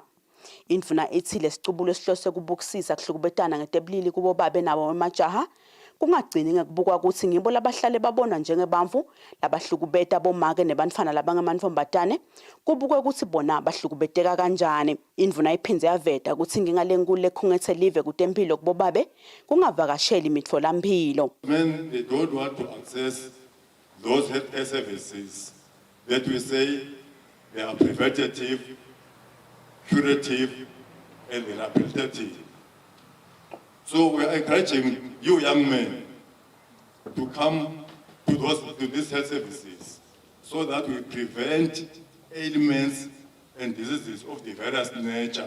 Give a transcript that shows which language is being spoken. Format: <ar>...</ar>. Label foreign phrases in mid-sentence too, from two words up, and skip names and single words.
<ss>Indvuna ithi lesicubulo sihlose kubukisisa kuhlukubetana ngetebulili kubobabe nabo emajaha kungagcini ngekubukwa ukuthi ngibo labahlale babona njengebantfu labahlukubeta bomake nebantfana labangamantombatane kubukwe ukuthi bona bahlukubeteka kanjani. Indvuna iphindze yaveta ukuthi inkinga lenkulu lekhungetse live kutempilo kubobabe kungavakasheli imitfolamphilo.</ss> <en>Men, they don't want to access those healthcare services that we say they are preventative, curative, and rehabilitative. So we are encouraging you young men to come to these health services so that we prevent ailments and diseases of the various nature.</en>